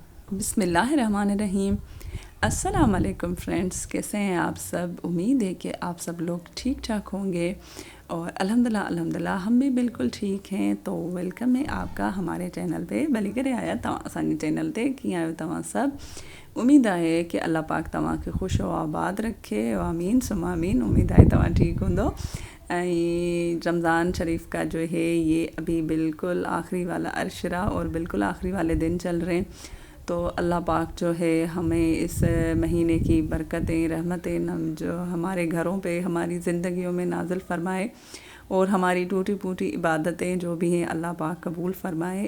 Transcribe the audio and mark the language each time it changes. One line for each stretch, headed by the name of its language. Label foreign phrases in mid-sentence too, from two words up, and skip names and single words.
Urdu: बिस्मिल्लाहिर्रहमानिर्रहीम।
Arabic: السلام عليكم
Urdu: فرینڈز، کیسے ہیں آپ سب. امید ہے کہ آپ سب لوگ ٹھیک ٹھاک ہوں گے اور الحمدللہ ہم بھی بالکل ٹھیک ہیں. تو ویلکم ہے آپ کا ہمارے چینل پہ
Sindhi: भली करे आया असानी चैनल ते कीअं आहियो तव्हां सब। उम्मीद आहे कि अल्लाह पाक तव्हांखे ख़ुशि और आबाद रखे।
Arabic: آمين ثم آمين.
Sindhi: उम्मीद आहे तव्हां ठीक हूंदो।
Urdu: رمضان شریف کا جو ہے یہ ابھی بالکل آخری والا عشرہ اور بالکل آخری والے دن چل رہے ہیں. تو اللہ پاک جو ہے ہمیں اس مہینے کی برکتیں رحمتیں جو ہمارے گھروں پہ ہماری زندگیوں میں نازل فرمائے اور ہماری ٹوٹی پھوٹی عبادتیں جو بھی ہیں اللہ پاک قبول فرمائے.